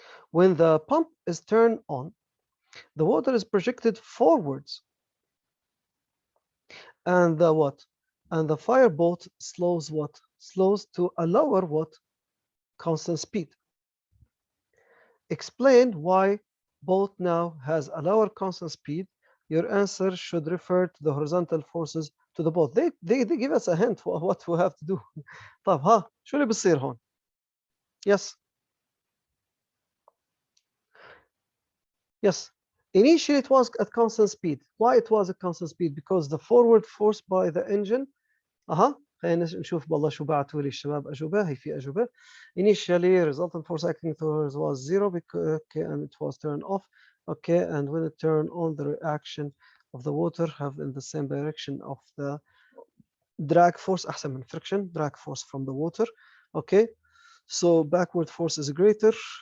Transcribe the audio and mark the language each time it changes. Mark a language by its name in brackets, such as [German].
[English] When the pump is turned on, the water is projected forwards, and the fireboat slows to a lower constant speed. Explain why boat now has a lower constant speed. Your answer should refer to the horizontal forces to the boat. They give us a hint for what we have to do. [Arabic] طب ها شو اللي بصير هون؟ [English] Yes. Yes. Initially it was at constant speed. Why it was at constant speed? Because the forward force by the engine. [Arabic] خلينا نشوف بالله شو بعثوا لي الشباب أجوبة. هي في أجوبة. [English] Initially resultant force acting towards was 0 because and it was turned off. Okay, and when it turned on, the reaction of the water have in the same direction of the drag force. [Arabic] أحسن من [English] friction, drag force from the water. Okay, so backward force is greater.